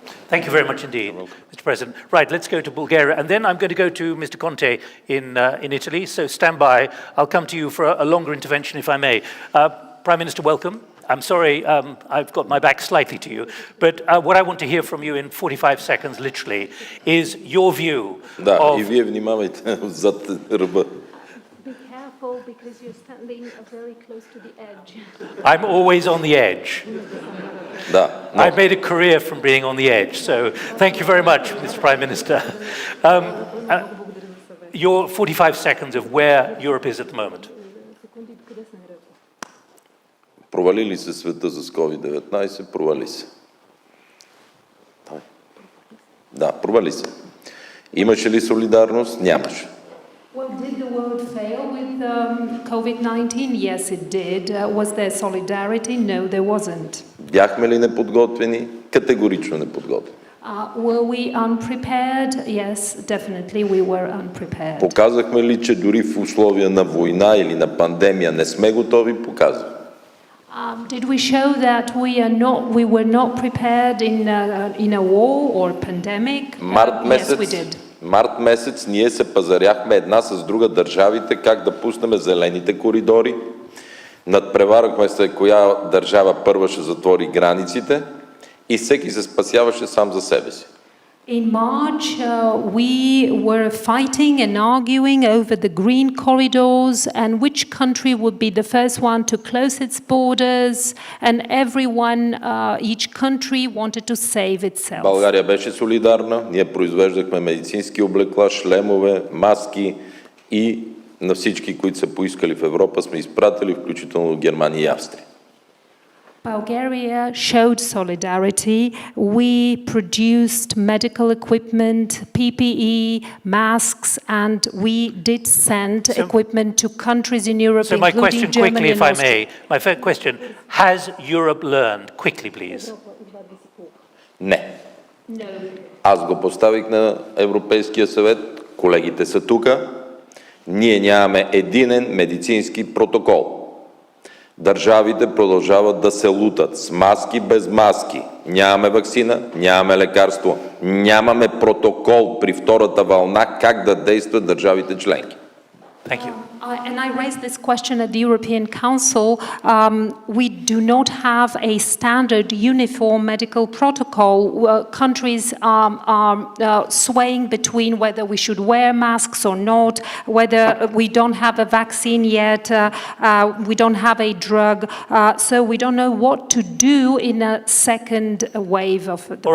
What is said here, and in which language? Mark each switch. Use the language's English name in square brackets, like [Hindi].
[English] Thank you very much indeed, Mr. President. Right, let's go to Bulgaria, and then I'm going to go to Mr. Conte in Italy. So stand by. I'll come to you for a longer intervention, if I may. Prime Minister, welcome. I'm sorry, I've got my back slightly to you, but what I want to hear from you in 45 seconds, literally, is your view of... [Bulgarian] и вие внимавайте зад ръба. [English] Be careful because you're standing very close to the edge. I'm always on the edge. [Bulgarian] Да. [English] I've made a career from being on the edge, so thank you very much, Mr. Prime Minister. Your 45 seconds of where Europe is at the moment. [Bulgarian] Провали ли се света с COVID-19? Провали се. Да, провали се. Имаше ли солидарност? Нямаше. [English] Well, did the world fail with COVID-19? Yes, it did. Was there solidarity? No, there wasn't. [Bulgarian] Бяхме ли неподготвени? Категорично неподготвени. [English] Were we unprepared? Yes, definitely we were unprepared. [Bulgarian] Показахме ли, че дори в условия на война или на пандемия не сме готови? Показахме. [English] Did we show that we were not prepared in a war or pandemic? Yes, we did. [Bulgarian] Март месец ние се пазаряхме една с друга държавите как да пуснем зелените коридори. Надпреварахме се коя държава първа ще затвори границите и всеки се спасяваше сам за себе си. [English] In March, we were fighting and arguing over the green corridors and which country would be the first one to close its borders, and everyone, each country wanted to save itself. [Bulgarian] България беше солидарна, ние произвеждахме медицински облекла, шлемове, маски и на всички, които са поискали в Европа, сме изпратили, включително Германия и Австрия. [English] Bulgaria showed solidarity. We produced medical equipment, PPE, masks, and we did send equipment to countries in Europe, so my including question Germany quickly, and if I may, my first question, has Europe learned? Quickly, please. [Bulgarian] Не. [English] No. [Bulgarian] Аз го поставих на Европейския съвет, колегите са тука. Ние нямаме единен медицински протокол. Държавите продължават да се лутат с маски, без маски. Нямаме ваксина, нямаме лекарство, нямаме протокол при втората вълна как да действат държавите членки. [English] Thank you. And I raised this question at the European Council. We do not have a standard uniform medical protocol. Countries are swaying between whether we should wear masks or not, whether we don't have a vaccine yet, we don't have a drug, so we don't know what to do in a second wave of the